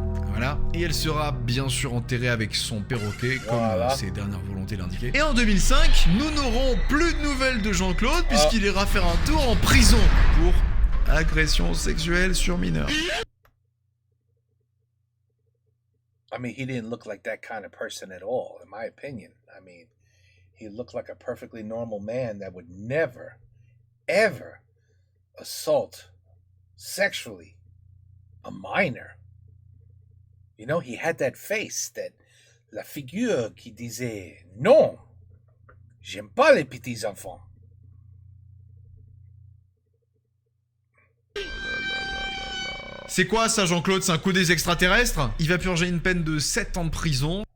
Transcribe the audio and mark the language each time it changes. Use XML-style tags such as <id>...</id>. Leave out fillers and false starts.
<fr>Voilà, et elle sera bien sûr enterrée avec son perroquet, comme ses dernières volontés l'indiquaient. Et en 2005, nous n'aurons plus de nouvelles de Jean-Claude, puisqu'il ira faire un tour en prison pour agression sexuelle sur mineur.</fr> <en>I mean, he didn't look like that kind of person at all, in my opinion. I mean, he looked like a perfectly normal man that would never, ever assault sexually a minor. You know, he had that face,</en> <fr>la figure qui disait « Non, j'aime pas les petits enfants ». C'est quoi ça, Jean-Claude? C'est un coup des extraterrestres? Il va purger une peine de 7 ans de prison.</fr>